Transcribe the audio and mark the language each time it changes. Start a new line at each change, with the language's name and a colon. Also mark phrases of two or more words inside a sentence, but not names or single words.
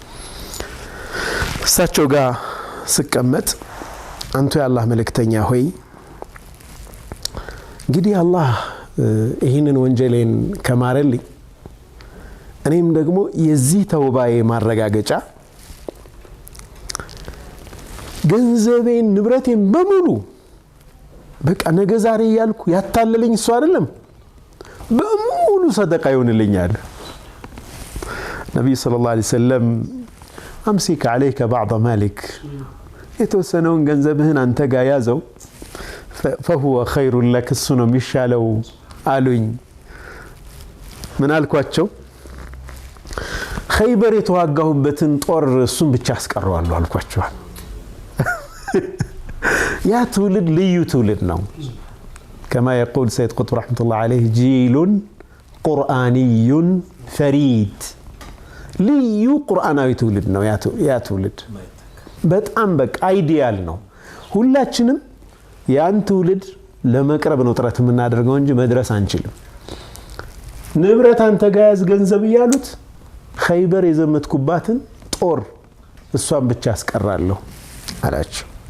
Amharic: እሳቸው ጋር ስቀመጥ አንተ የአላህ መልእክተኛ ሆይ እንግዲህ አላህ ይህንን ወንጀሌን ከማረልኝ እኔም ደግሞ የዚህ ተውባዬ ማረጋገጫ ገንዘቤን ንብረቴን በሙሉ በቃ ነገ ዛሬ ያልኩ ያታለለኝ እሱ አይደለም በሙሉ ሰደቃ ይሆንልኛል ነብዩ
Arabic: صلى الله عليه وسلم امسك عليك بعض مالك
Amharic: የተወሰነውን ገንዘብህን አንተ ጋር ያዘው
Arabic: فهو خير لك
Amharic: እሱ ነው የሚሻለው አሉኝ ምን አልኳቸው ኸይበር የተዋጋሁበትን ጦር እሱን ብቻ አስቀረዋለሁ አልኳቸው ያ ትውልድ ልዩ ትውልድ ነው كما
Arabic: يقول سيد قطب رحمة الله عليه جيل قرآني فريد
Amharic: ልዩ ቁርአናዊ ትውልድ ነው ያ ትውልድ በጣም በቃ አይዲያል ነው ሁላችንም ያን ትውልድ ለመቅረብ ነው ጥረት የምናደርገው እንጂ መድረስ አንችልም ንብረት አንተ ጋር ያዝ ገንዘብ ይያሉት ኸይበር የዘመትኩባትን ጦር እሷን ብቻ አስቀራለሁ አላቸው